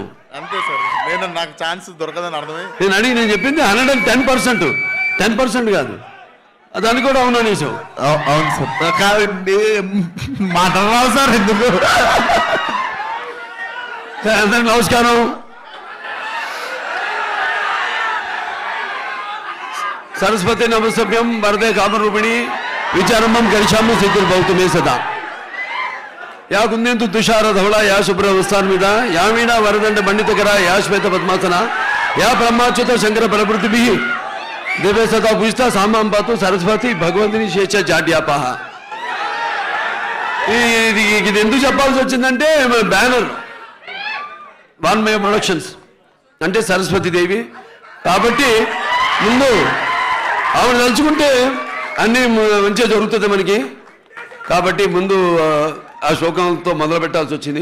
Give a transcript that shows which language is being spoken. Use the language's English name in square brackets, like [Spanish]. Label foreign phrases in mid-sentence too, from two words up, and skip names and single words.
[Telugu] అంతే సార్. నేను నాకు ఛాన్స్ దొరకదని అర్థమై నేను చెప్పింది 110%. 10% కాదు, దాన్ని కూడా అవును అనేసావు. అవును సార్. మాట్లాడరావు సార్ ఎందుకు. అందరికి నమస్కారం. [Sanskrit] सरस्वती नमस्तभ्यम वरदे कामरूपिणी विचारम्भं करिष्यामि सिद्धिर्भवतु मे सदा या कुंदेन्तु तुषार धवला या शुभ्रवस्तान्विता या वीणा वरदंड पंडितकरा या श्वेत पद्मासना या ब्रह्माच्युत शंकर बलवृत्तिभिः दिव्य सदा पूजिता सामां पातु सरस्वती भगवंतिनी शेष जाड्यापः. [Telugu] ఇది ఎందుకు చెప్పాల్సి వచ్చిందంటే బ్యానర్ వాన్మయ ప్రొడక్షన్స్ అంటే సరస్వతీదేవి కాబట్టి ముందు ఆవిడ తలుచుకుంటే అన్నీ మంచిగా జరుగుతుంది మనకి. కాబట్టి ముందు ఆ శ్లోకంతో మొదలు పెట్టాల్సి వచ్చింది.